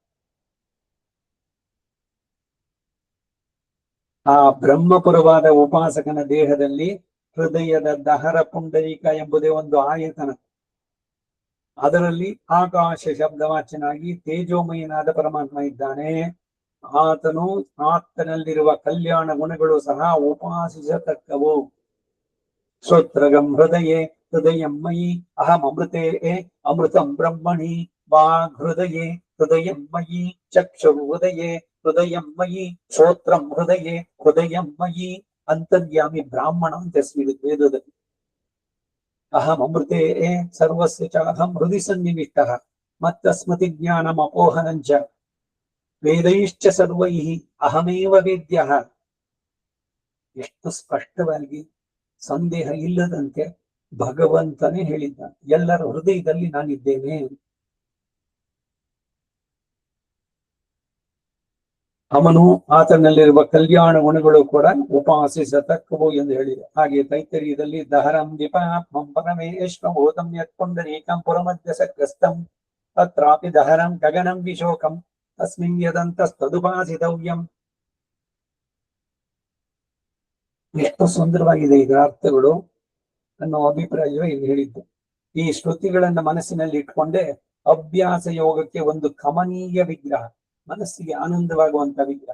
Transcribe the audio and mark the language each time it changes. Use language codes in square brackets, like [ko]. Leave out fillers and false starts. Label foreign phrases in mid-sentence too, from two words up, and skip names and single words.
[kn] ಆ ಬ್ರಹ್ಮಪುರವಾದ ಉಪಾಸಕನ ದೇಹದಲ್ಲಿ ಹೃದಯದ ದಹರ ಪುಂಡರೀಕ ಎಂಬುದೇ ಒಂದು ಆಯತನ. ಅದರಲ್ಲಿ ಆಕಾಶ ಶಬ್ದವಾಚನಾಗಿ ತೇಜೋಮಯನಾದ ಪರಮಾತ್ಮ ಇದ್ದಾನೆ. ಆತನಲ್ಲಿರುವ ಕಲ್ಯಾಣ ಗುಣಗಳು ಸಹ ಉಪಾಸಿಸತಕ್ಕವು. [sa] ಶ್ರೋತ್ರಗಂ ಹೃದಯೇ ಹೃದಯಂ ಮಯಿ ಅಹಂ ಅಮೃತೇ ಅಮೃತಂ ಬ್ರಹ್ಮಣಿ ವಾಗ್ ಹೃದಯೇ ಹೃದಯಂ ಮಯಿ ಚಕ್ಷು ಹೃದಯೇ ಹೃದಯಂ ಮಯಿ ಶ್ರೋತ್ರಂ ಹೃದಯೇ ಹೃದಯಂ ಮಯಿ [kn] ಅಂತರ್ಯಾಮಿ ಬ್ರಾಹ್ಮಣ ಅಂತ ಹೆಸರಿದೆ ವೇದದಲ್ಲಿ. [sa] ಅಹಂ ಅಮೃತೆ ಸರ್ವಸ್ಯ ಚ ಅಹಂ ಹೃದಯ ಸನ್ನಿವಿಷ್ಟಃ ಮತ್ತ ಸ್ಮೃತಿ ಜ್ಞಾನಂ ಅಪೋಹನಂಚ ವೇದೈಶ್ಚ ಸರ್ವೈಃ ಅಹಮೇವ ವೇದ್ಯಃ. [kn] ಎಷ್ಟು ಸ್ಪಷ್ಟವಾಗಿ ಸಂದೇಹ ಇಲ್ಲದಂತೆ ಭಗವಂತನೇ ಹೇಳಿದ್ದ, ಎಲ್ಲರ ಹೃದಯದಲ್ಲಿ ನಾನಿದ್ದೇನೆ. ಅವನು ಆತನಲ್ಲಿರುವ ಕಲ್ಯಾಣ ಗುಣಗಳು ಕೂಡ ಉಪಾಸಿಸತಕ್ಕವು ಎಂದು ಹೇಳಿದೆ. ಹಾಗೆ ತೈತರೀಯದಲ್ಲಿ [sa] ದಹರಂ ವಿಪಾತ್ಮಂ ಪರಮೇಶ್ವರಂ ಯತ್ಪುಂಡರೀಕಂ ಪುರಮಧ್ಯ ಸಗ್ರಸ್ತಂ ತತ್ರಾಪಿ ದಹರಂ ಗಗನಂ ವಿಶೋಕಂ ತಸ್ಮಿನ್ ಯದಂತಸ್ತದುಪಾಸಿತವ್ಯಂ. [kn] ಎಷ್ಟು ಸುಂದರವಾಗಿದೆ ಇದರ ಅರ್ಥಗಳು ಅನ್ನೋ ಅಭಿಪ್ರಾಯವೇ ಇಲ್ಲಿ ಹೇಳಿದ್ದು. ಈ ಶ್ರುತಿಗಳನ್ನ ಮನಸ್ಸಿನಲ್ಲಿ ಇಟ್ಕೊಂಡೆ ಅಭ್ಯಾಸ ಯೋಗಕ್ಕೆ ಒಂದು ಕಮನೀಯ ವಿಗ್ರಹ, ಮನಸ್ಸಿಗೆ ಆನಂದವಾಗುವಂತ ವಿಗ್ರಹ.